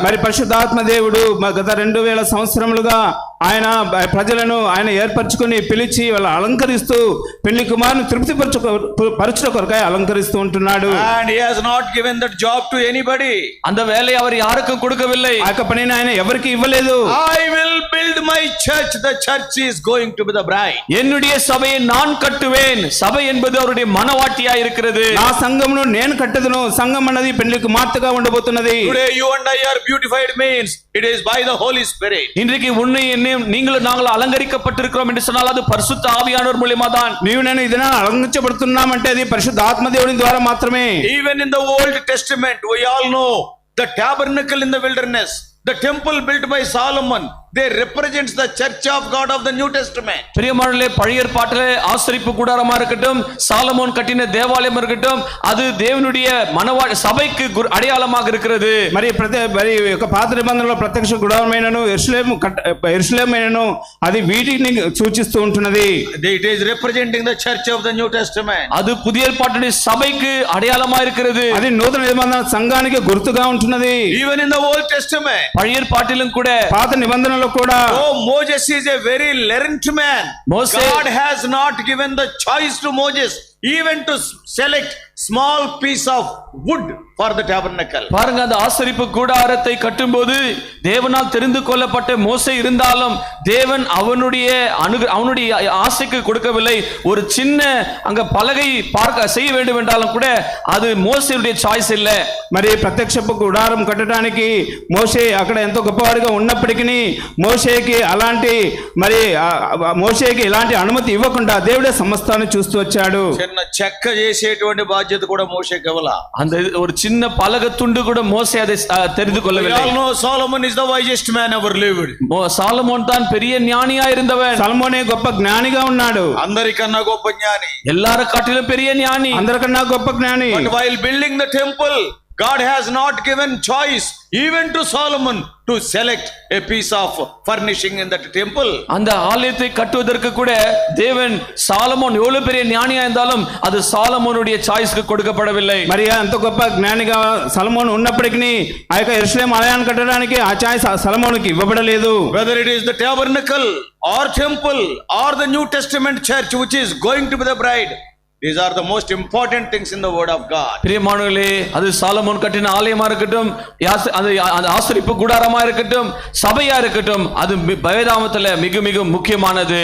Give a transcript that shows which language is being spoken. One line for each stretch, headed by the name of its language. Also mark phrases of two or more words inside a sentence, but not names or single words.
Telugu: మరి పరిశుద్ధాత్మ దేవుడు గత 2000 సంవత్సరములుగా ఆయన ప్రజలను ఆయన ఏర్పరచుకొని పిలిచి వాళ్ళు అలంకరిస్తూ పెళ్లి కుమారుని తృప్తిపరచుట కొరకై అలంకరిస్తూ ఉంటున్నాడు.
English: And he has not given that job to anybody.
Tamil: அந்த வேலையை அவர் யாருக்கும் கொடுக்கவில்லை.
Telugu: ఆ పనిని ఆయన ఎవరికి ఇవ్వలేదు.
English: I will build my church, the church is going to be the bride.
Tamil: என்னுடைய சபையை நான் கட்டுவேன். சபை என்பது அவருடைய மணவாட்டியாய் இருக்கிறது.
Telugu: నా సంఘమును నేను కట్టదును. సంఘం అన్నది పెళ్లి కుమార్తెగా ఉండబోతున్నది.
English: Today you and I are beautified means it is by the Holy Spirit.
Tamil: இன்றைக்கு உன்னை நீங்களும் நாங்கள் அலங்கரிக்கப்பட்டிருக்கிறோம் என்று சொன்னால் அது பரிசுத்த ஆவியானவர் மூலமா தான்.
Telugu: నీవు నేను ఇదన అలంకరించబడుతున్నామంటే అది పరిశుద్ధ ఆత్మ దేవుని ద్వారా మాత్రమే.
English: Even in the Old Testament we all know the tabernacle in the wilderness, the temple built by Solomon, they represents the church of God of the New Testament.
Tamil: பிரியமானவர்களே, பழைய ஏற்பாட்டிலே ஆசரிப்பு கூடாரமா இருக்கட்டும், சாலமோன் கட்டின தேவாலயம் இருக்கட்டும், அது தேவனுடைய சபைக்கு அடையாளமாக இருக்கிறது.
Telugu: మరి ఒక పాత నిబంధనలో ప్రత్యక్ష గుడారమైనను యెరూషలేమైనను అది వీటిని సూచిస్తూ ఉంటున్నది.
English: It is representing the church of the New Testament.
Tamil: அது புதிய ஏற்பாட்டுடைய சபைக்கு அடையாளமா இருக்கிறது.
Telugu: అది నూతన నిబంధన సంఘానికి గుర్తుగా ఉంటున్నది.
English: Even in the Old Testament,
Tamil: பழைய ஏற்பாட்டிலும் கூட
Telugu: పాత నిబంధనలో కూడా
English: oh, Moses is a very learned man. God has not given the choice to Moses even to select small piece of wood for the tabernacle.
Tamil: பாருங்க, அந்த ஆசரிப்பு கூடாரத்தை கட்டும்போது தேவனால் தெரிந்து கொள்ளப்பட்ட மோசே இருந்தாலும் தேவன் அவனுடைய ஆசைக்கு கொடுக்கவில்லை. ஒரு சின்ன அங்க பலகை பார்க்க செய்ய வேண்டும் என்றாலும் கூட அது மோசேயுடைய சாய்ஸ் இல்ல.
Telugu: మరి ప్రత్యక్షపు గుడారం కట్టడానికి మోషే అక్కడ ఎంతో గొప్పవాడిగా ఉన్నప్పటికీ మోషేకి ఇలాంటి అనుమతి ఇవ్వకుండా దేవుడే సమస్తాన్ని చూస్తూ వచ్చాడు. చిన్న చెక్క చేసేటువంటి బాధ్యత కూడా మోషేకి ఇవ్వలా.
Tamil: அந்த ஒரு சின்ன பலகை துண்டு கூட மோசே அதை தெரிந்து கொள்ளவில்லை.
English: We all know Solomon is the wisest man ever lived.
Tamil: சாலமோன் தான் பெரிய ஞானியா இருந்தவன்.
Telugu: సల్మోనే గొప్ప జ్ఞానిగా ఉన్నాడు. అందరికన్నా గొప్ప జ్ఞాని.
Tamil: எல்லார காட்டிலும் பெரிய ஞானி.
Telugu: అందరికన్నా గొప్ప జ్ఞాని.
English: But while building the temple, God has not given choice even to Solomon to select a piece of furnishing in that temple.
Tamil: அந்த ஆலயத்தை கட்டுவதற்கு கூட தேவன் சாலமோன் எவ்வளவு பெரிய ஞானியா இருந்தாலும் அது சாலமோனுடைய சாய்ஸ்க்கு கொடுக்கப்படவில்லை.
Telugu: మరి అంత గొప్ప జ్ఞానిగా సల్మోన్ ఉన్నప్పటికీ ఆ యొక్క యెరూషలేము ఆలయాన్ని కట్టడానికి ఆ చాయిస్ సల్మోనుకి ఇవ్వబడలేదు.
English: Whether it is the tabernacle or temple or the New Testament church which is going to be the bride, these are the most important things in the word of God.
Tamil: பிரியமானவர்களே, அது சாலமோன் கட்டின ஆலயமா இருக்கட்டும், அது ஆசரிப்பு கூடாரமா இருக்கட்டும், சபையா இருக்கட்டும், அது வேதாகமத்துல மிக மிக முக்கியமானது.